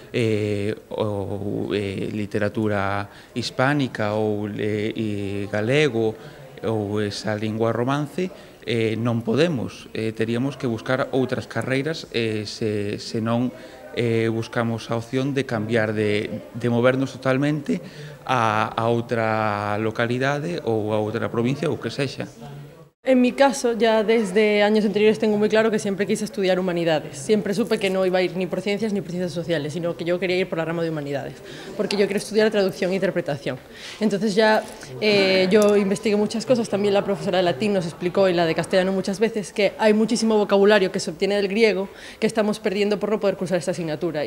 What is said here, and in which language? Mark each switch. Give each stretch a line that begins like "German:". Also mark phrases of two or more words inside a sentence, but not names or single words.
Galician: literatura hispánica ou galego ou esa lingua romance, non podemos, teríamos que buscar outras carreiras se non buscamos a opción de cambiar, de movernos totalmente a outra localidade ou a outra provincia ou que sexa.
Spanish: En mi caso, ya desde años anteriores tengo muy claro que siempre quise estudiar humanidades. Siempre supe que no iba a ir ni por ciencias ni por ciencias sociales, sino que yo quería ir por la rama de humanidades, porque yo quiero estudiar traducción e interpretación. Entonces ya yo investigué muchas cosas, también la profesora de latín nos explicó, y la de castellano muchas veces, que hay muchísimo vocabulario que se obtiene del griego que estamos perdiendo por no poder cursar esta asignatura.